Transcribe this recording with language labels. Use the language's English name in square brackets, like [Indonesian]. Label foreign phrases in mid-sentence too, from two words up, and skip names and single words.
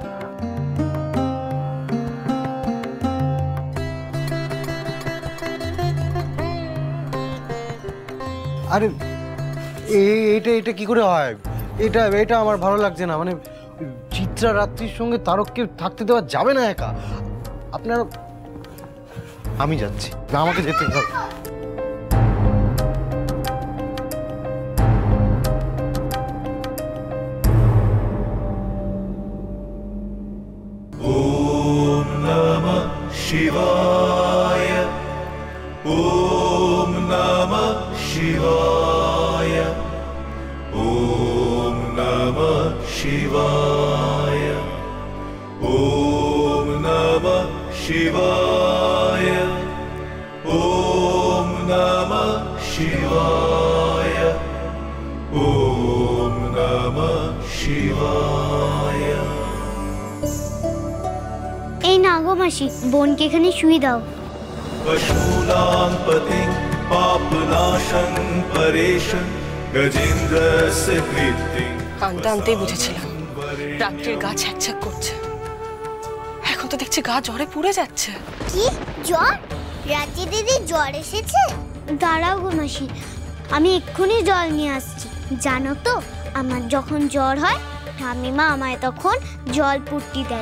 [Bangla] আরে এটা এটা কি করে হয়? এটা এটা আমার ভালো লাগছে না। মানে চিত্রা রাত্রির সঙ্গে তারককে থাকতে দেওয়া যাবে না একা। আপনারা, আমি যাচ্ছি, আমাকে যেতে হবে। [Sanskrit] ओम नमः शिवाय, ओम नमः शिवाय, ओम नमः शिवाय, ओम नमः शिवाय, ओम नमः शिवाय, ओम नमः शिवाय। [Bangla] এই না গো মাসি, বোনকে এখানে শুয়ে দাও। [Sanskrit] पशूनां पतिं पापनाशं परेशं गजेन्द्रस्य कीर्तिं। [Bangla] আনতে আনতেই বুঝেছিলাম রাত্রির গা ছ্যাঁক করছে। এখন তো দেখছি গা জ্বরে পুড়ে যাচ্ছে। কি জ্বর? রাত্রি দিদি জ্বর এসেছে? দাঁড়াও গো মাসি, আমি এক্ষুনি জল নিয়ে আসছি। জানো তো, আমার যখন জ্বর হয় ঠাম্মিমা আমায় তখন জল পুট্টি দেয়।